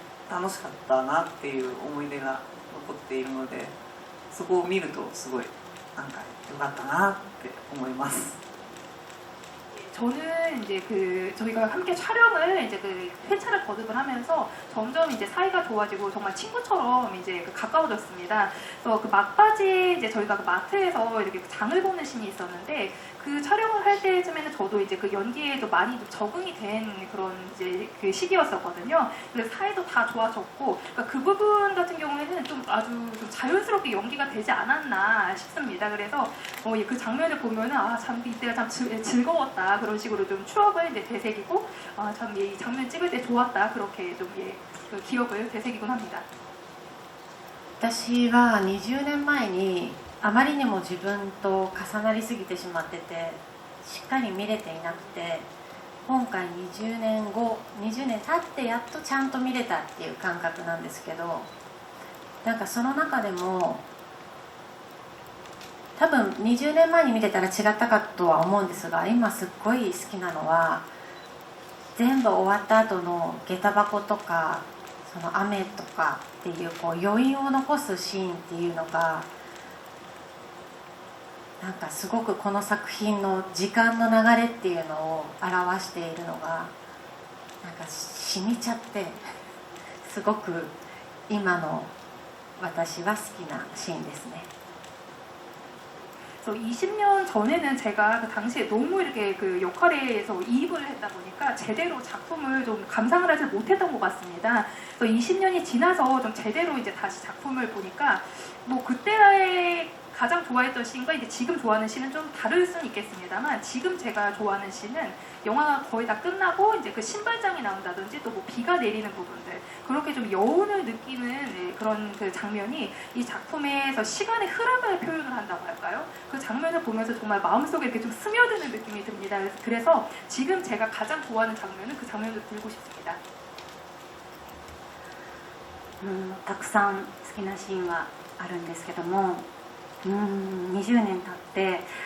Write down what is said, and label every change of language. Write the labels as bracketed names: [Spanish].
[Japanese] 楽しかったなっていう思い出が残っているのでそこを見るとすごいなんか良かったなって思います。 [Korean] 저는 이제 저희가 함께 촬영을 이제 회차를 거듭을 하면서 점점 이제 사이가 좋아지고 정말 친구처럼 이제 가까워졌습니다. 그래서 그 막바지에 이제 저희가 그 마트에서 이렇게 장을 보는 신이 있었는데 그 촬영을 할 때쯤에는 저도 이제 그 연기에도 많이 적응이 된 그런 이제 그 시기였었거든요. 그래서 사이도 다 좋아졌고 그러니까 그 부분 같은 경우에는 좀 아주 좀 자연스럽게 연기가 되지 않았나 싶습니다. 그래서 그 장면을 보면은 참 이때가 참 즐거웠다. 그런 식으로 좀 추억을 이제 되새기고 참 이 장면 찍을 때 좋았다 그렇게 좀 그 기억을 되새기곤 합니다. [Japanese] 私は20年前にあまりにも自分と重なりすぎてしまっててしっかり見れていなくて今回20年経ってやっとちゃんと見れたっていう感覚なんですけどなんかその中でも多分20年前に見てたら違ったかとは思うんですが今すっごい好きなのは全部終わった後の下駄箱とかその雨とかっていう余韻を残すシーンっていうのがなんかすごくこの作品の時間の流れっていうのを表しているのがなんか染みちゃってすごく今の私は好きなシーンですね。 [Korean] 그래서 20년 전에는 제가 그 당시에 너무 이렇게 그 역할에서 이입을 했다 보니까 제대로 작품을 좀 감상을 하지 못했던 것 같습니다. 그래서 20년이 지나서 좀 제대로 이제 다시 작품을 보니까 뭐 그때 가장 좋아했던 씬과 이제 지금 좋아하는 씬은 좀 다를 수는 있겠습니다만 지금 제가 좋아하는 씬은 영화가 거의 다 끝나고 이제 그 신발장이 나온다든지 또 뭐 비가 내리는 부분들 그렇게 좀 여운을 느끼는 그런 그 장면이 이 작품에서 시간의 흐름을 표현을 한다고 할까요? 그 장면을 보면서 정말 마음속에 이렇게 좀 스며드는 느낌이 듭니다. 그래서 지금 제가 가장 좋아하는 장면은 그 장면을 들고 싶습니다. [Japanese] たくさん好きなシーンはあるんですけども20年経って